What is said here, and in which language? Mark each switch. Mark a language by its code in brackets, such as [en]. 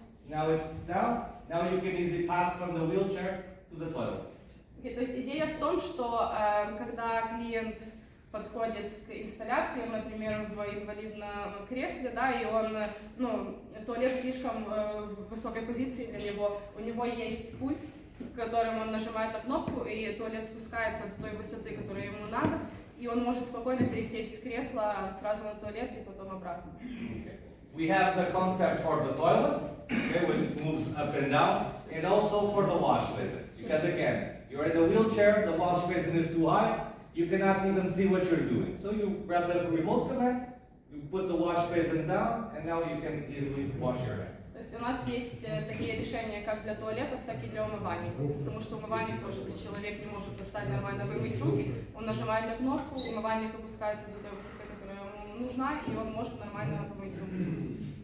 [en] Now it's down, now you can easily pass from the wheelchair to the toilet. [ru] Okay, то есть идея в том, что когда клиент подходит к инсталляции, он, например, в инвалидном кресле, да, и он, туалет слишком в высокой позиции для него, у него есть пульт, которым он нажимает на кнопку, и туалет спускается до той высоты, которая ему надо, и он может спокойно пересесть с кресла сразу на туалет и потом обратно. [en] We have the concept for the toilet, okay, which moves up and down, and also for the wash basin. Because again, you're in a wheelchair, the wash basin is too high, you cannot even see what you're doing. So you grab the remote command, you put the wash basin down, and now you can easily wash your hands. [ru] То есть у нас есть такие решения как для туалетов, так и для умываний. Потому что умывальник тоже, то есть человек не может достать нормально вымыть руки, он нажимает на кнопку, умывальник опускается до той высоты, которая ему нужна, и он может нормально помыть руки.